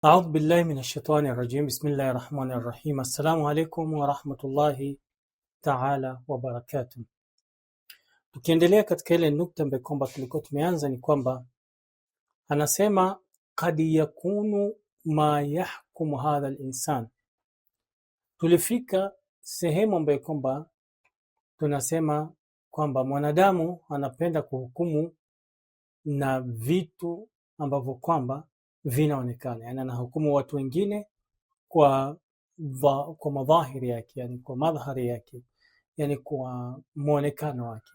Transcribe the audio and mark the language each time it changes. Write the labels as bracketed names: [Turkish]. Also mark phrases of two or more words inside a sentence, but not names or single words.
[Arabic] أعوذ بالله من الشيطان الرجيم. بسم الله الرحمن الرحيم. السلام عليكم ورحمة الله تعالى وبركاته. [Swahili] Tukiendelea katika ile nukta ambayo kwamba tulikuwa tumeanza, ni kwamba anasema [Arabic] قد يكون ما يحكم هذا الإنسان. [Swahili] Tulifika sehemu ambayo kwamba tunasema kwamba mwanadamu anapenda kuhukumu na vitu ambavyo kwamba vinaonekana, yani anahukumu watu wengine kwa madhahiri yake, yani kwa madhari yake, yani kwa muonekano wake.